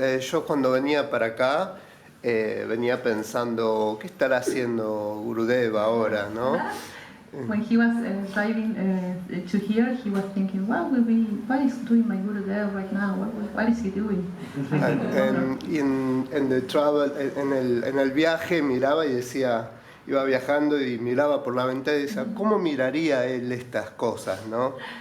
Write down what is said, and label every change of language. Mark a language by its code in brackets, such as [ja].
[es] Yo cuando venía para acá, venía pensando, ¿qué estará haciendo Gurudev ahora, no? [en] When he was driving to here, he was thinking, what is doing my Gurudev right now? What is he doing? [es] Y en [en] the travel, [es] en el viaje miraba y decía, iba viajando y miraba por la ventana y decía, ¿cómo miraría él estas cosas, no?